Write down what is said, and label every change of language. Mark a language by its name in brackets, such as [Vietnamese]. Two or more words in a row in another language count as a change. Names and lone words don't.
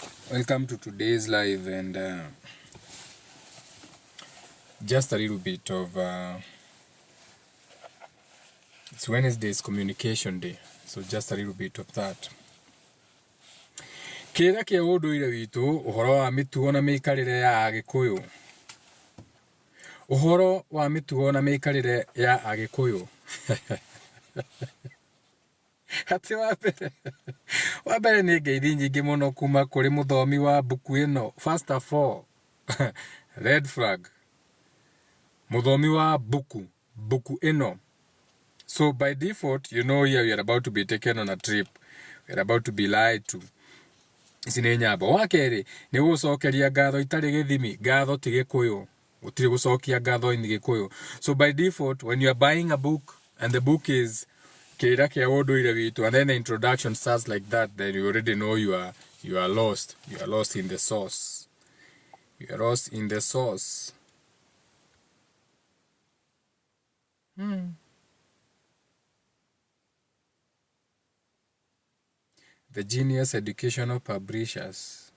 [English] Welcome to today's live, and just a little bit of it's Wednesday's communication day, so just a little bit of that. [Kikuyu] Kira kia unduire witu uhoro wa mitugo na miikarire ya Agikuyu. Uhoro wa mitugo na miikarire ya Agikuyu. Ati wabere ni ngeithi nyingi muno kuma kuri muthomi wa buku ino. [English] First of all, red flag. [Kikuyu] Muthomi wa buku ino. [English] So by default, you know here we are about to be taken on a trip. We are about to be lied to. Sine nyabo wakeri ni gucokeria ngatho itari githimi, ngatho ti Gikuyu. Utiri gucokia ngatho ini Gikuyu. So by default, when you are buying a book and the book is Kira kia unduire witu, and then the introduction starts like that, then you already know you are lost. You are lost in the sauce. You are lost in the sauce. The Genius Educational Publishers.